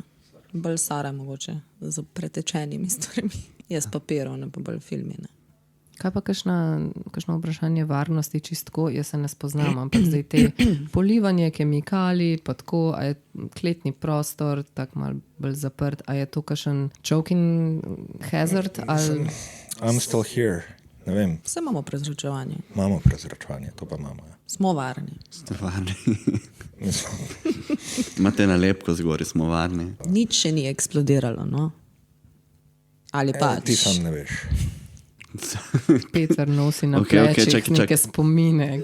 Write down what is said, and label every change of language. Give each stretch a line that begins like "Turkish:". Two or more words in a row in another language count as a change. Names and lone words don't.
Slovenian: Bolj Sara mogoče, z pretečenimi stvarmi. Jaz papirov, ne pa bolj filmi, ne. Kaj pa kakšno vprašanje varnosti čistko? Jaz se ne spoznam, ampak zdaj te polivanje kemikalij, pa tako, a je kletni prostor tako malo bolj zaprt, a je to kakšen
English: choking hazard? I'm still here,
Slovenian: ne vem. Vse imamo prezračevanje. Imamo prezračevanje, to pa imamo. Smo varni. Ste varni. Imate nalepko zgori, smo varni. Nič še ni eksplodiralo, no? Ali pač? Ti sam ne veš. Peter nosi na plečih neke spomine.